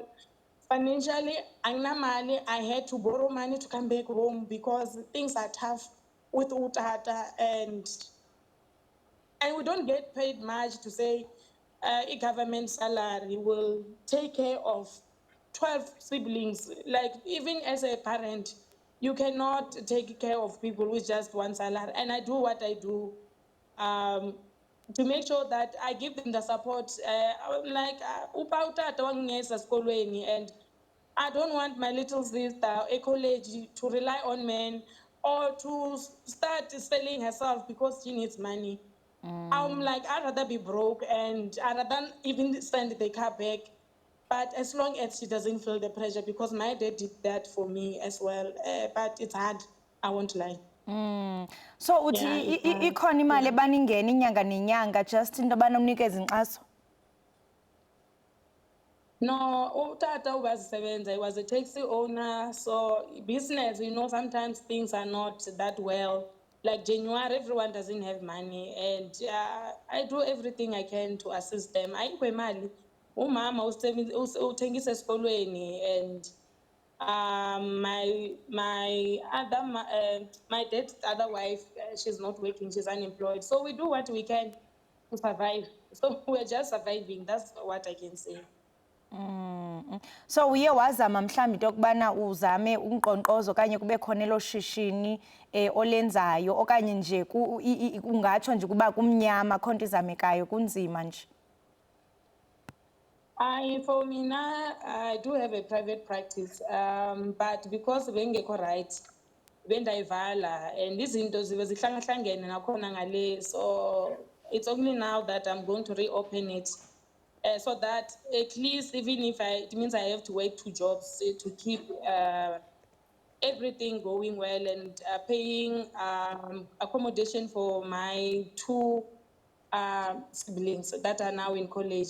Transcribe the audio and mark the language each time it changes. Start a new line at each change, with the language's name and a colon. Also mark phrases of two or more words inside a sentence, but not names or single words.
English: Financially, I had to borrow money to come back home because things are tough with Utata, and we don't get paid much to say a government salary will take care of 12 siblings. Like, even as a parent, you cannot take care of people with just one salary. And I do what I do to make sure that I give them the support.
Zulu: Like, upa utata wangiyisa esikolweni,
English: and I don't want my little sister, a college, to rely on men or to start selling herself because she needs money. I'm like, I'd rather be broke and I'd rather even send the car back. But as long as she doesn't feel the pressure, because my dad did that for me as well. But it's hard, I won't lie.
Xhosa: So uthi
English: Yeah, it's hard.
Xhosa: ikhona imali
English: Yeah.
Xhosa: ebaningena inyanga nenyanga just into abanomnikeza inkxaso? No, utata ubazisebenza,
English: he was a taxi owner. So business, sometimes things are not that well. Like January, everyone doesn't have money, and I do everything I can to assist them.
Xhosa: Ayikho imali. Umama uthengisa esikolweni,
English: and my dad's other wife, she's not working, she's unemployed. So we do what we can to survive. So we're just surviving. That's what I can say.
Xhosa: So uye wazama mhlawumbi into yokubana uzame unkqonkqozo okanye kube khona elo shishini olenzayo okanye nje ungatsho nje kuba kumnyama akho nto izamekayo kunzima nje?
English: For me now, I do have a private practice, but because bengekho right, bendayivala and
Xhosa: izinto zibe zihlangahlangene nakhona ngale,
English: so it's only now that I'm going to reopen it, so that at least even if it means I have to work 2 jobs to keep everything going well and paying accommodation for my 2 siblings that are now in college.